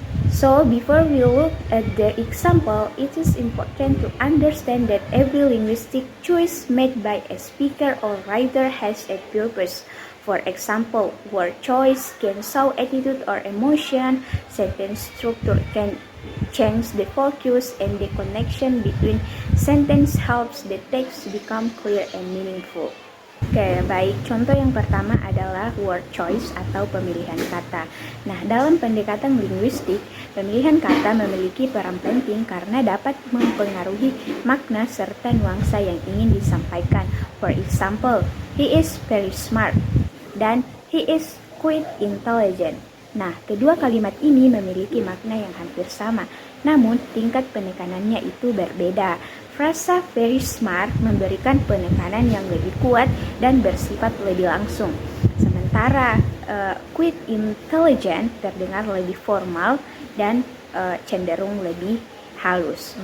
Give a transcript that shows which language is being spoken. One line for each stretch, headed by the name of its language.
English: So, before we look at the example, it is important to understand that every linguistic choice made by a speaker or writer has a purpose. For example, word choice can show attitude or emotion, sentence structure can change the focus, and the connection between sentence helps the text become clear and meaningful.
Indonesian: Oke, baik. Contoh yang pertama adalah word choice atau pemilihan kata. Nah, dalam pendekatan linguistik, pemilihan kata memiliki peran penting karena dapat mempengaruhi makna serta nuansa yang ingin disampaikan.
English: For example, he is very smart dan he is quite intelligent.
Indonesian: Nah, kedua kalimat ini memiliki makna yang hampir sama, namun tingkat penekanannya itu berbeda. Frasa very smart memberikan penekanan yang lebih kuat dan bersifat lebih langsung. Sementara quite intelligent terdengar lebih formal dan cenderung lebih halus.